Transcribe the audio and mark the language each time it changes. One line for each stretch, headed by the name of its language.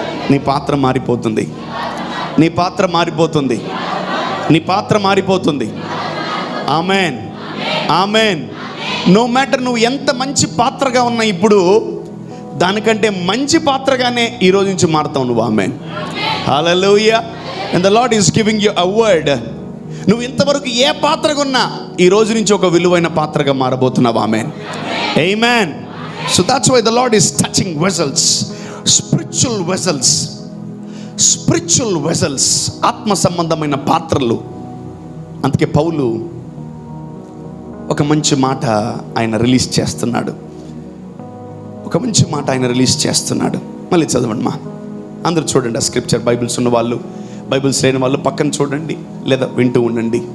Telugu: నీ పాత్ర మారిపోతుంది, నీ పాత్ర మారిపోతుంది, నీ పాత్ర మారిపోతుంది. ఆమేన్, ఆమేన్.
English: no matter
Telugu: నువ్వు ఎంత మంచి పాత్రగా ఉన్నా ఇప్పుడు దానికంటే మంచి పాత్రగానే ఈ రోజు నుంచి మారుతావు నువ్వు. ఆమేన్, హల్లెలూయా.
English: And the Lord is giving you a word.
Telugu: నువ్వు ఇంతవరకు ఏ పాత్రగా ఉన్నా ఈ రోజు నుంచి ఒక విలువైన పాత్రగా మారబోతున్నావు. ఆమేన్, ఆమేన్.
English: So that's why the Lord is touching vessels, spiritual vessels, spiritual vessels,
Telugu: ఆత్మ సంబంధమైన పాత్రలు. అందుకే పౌలు ఒక మంచి మాట ఆయన రిలీజ్ చేస్తున్నాడు, ఒక మంచి మాట ఆయన రిలీజ్ చేస్తున్నాడు. మళ్ళీ చదవండి మా అందరూ చూడండి ఆ స్క్రిప్చర్. బైబిల్స్ ఉన్న వాళ్ళు, బైబిల్స్ లేని వాళ్ళు పక్కన చూడండి లేదా వింటూ ఉండండి.